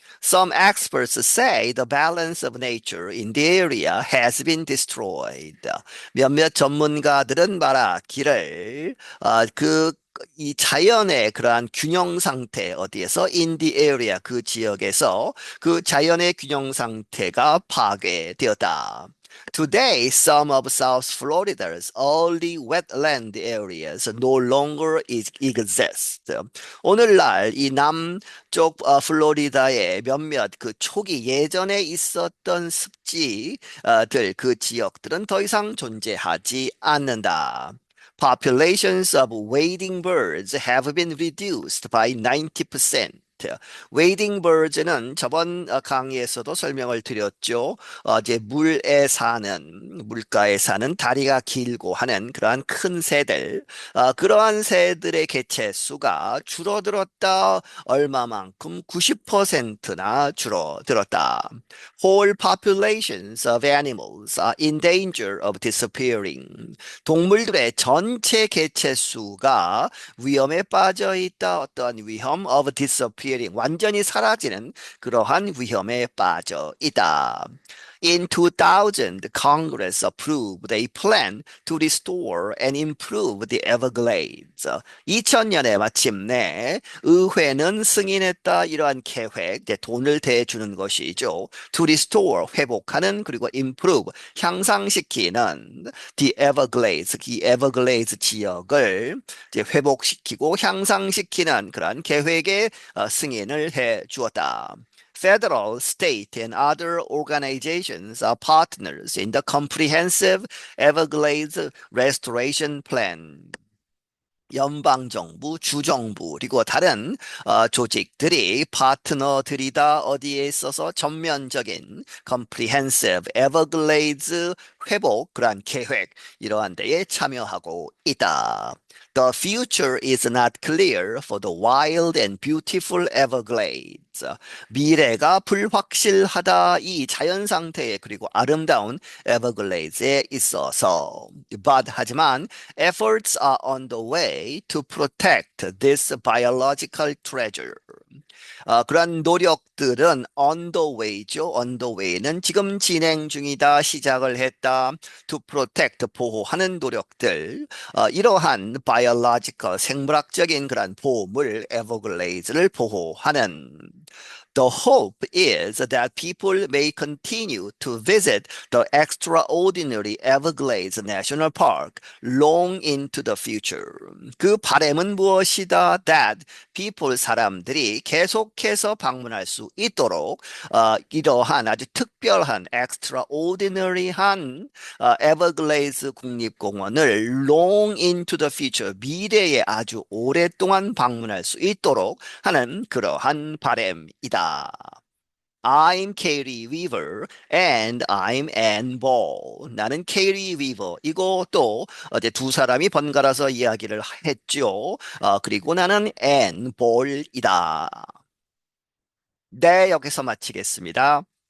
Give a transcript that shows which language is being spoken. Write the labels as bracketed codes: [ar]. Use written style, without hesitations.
[en] Some experts say the balance of nature in the area has been destroyed. [ko] 몇몇 전문가들은 말하기를 이 자연의 그러한 균형 상태 어디에서 in the area 그 지역에서 그 자연의 균형 상태가 파괴되었다. [en] Today, some of South Florida's early wetland areas no longer exist. [ko] 오늘날 이 남쪽 플로리다의 몇몇 그 초기 예전에 있었던 습지들 그 지역들은 더 이상 존재하지 않는다. [en] Populations of wading birds have been reduced by 90%. [ko] 웨이딩 birds는 저번 강의에서도 설명을 드렸죠. 이제 물가에 사는 다리가 길고 하는 그러한 큰 새들, 그러한 새들의 개체 수가 줄어들었다. 얼마만큼? 90%나 줄어들었다. [en] Whole populations of animals are in danger of disappearing. [ko] 동물들의 전체 개체 수가 위험에 빠져 있다. 어떤 위험? Of disappearing. 완전히 사라지는 그러한 위험에 빠져 있다. [en] In 2000, Congress approved a plan to restore and improve the Everglades. [ko] 2000년에 마침내 의회는 승인했다. 이러한 계획, 이제 돈을 대주는 것이죠. To restore, 회복하는, 그리고 improve, 향상시키는 the Everglades, 이 Everglades 지역을 이제 회복시키고 향상시키는 그런 계획에 승인을 해 주었다. [en] Federal, state, and other organizations are partners in the Comprehensive Everglades Restoration Plan. [ko] 연방정부, 주정부, 그리고 다른 조직들이 파트너들이다. 어디에 있어서 전면적인 comprehensive Everglades 회복 그러한 계획 이러한 데에 참여하고 있다. [en] The future is not clear for the wild and beautiful Everglades. [ko] 미래가 불확실하다. 이 자연 상태에 그리고 아름다운 에버글레이드에 있어서. [en] 하지만 efforts are on the way to protect this biological treasure. [ko] 그런 노력들은 on the way 죠. on the way는 지금 진행 중이다. 시작을 했다. to protect, 보호하는 노력들. [en] 이러한 biological, 생물학적인 그런 보물, 에버글레이즈를 보호하는 The hope is that people may continue to visit the extraordinary Everglades National Park long into the future. [ko] 그 바람은 무엇이다? That people, 사람들이 계속해서 방문할 수 있도록 이러한 아주 특별한 extraordinary한 Everglades 국립공원을 long into the future, 미래에 아주 오랫동안 방문할 수 있도록 하는 그러한 바람이다. [en] I'm Katie Weaver and I'm Ann Ball. [ko] 나는 Katie Weaver. 이거 또 어제 두 사람이 번갈아서 이야기를 했죠. 그리고 나는 Ann Ball이다. 네, 여기서 마치겠습니다.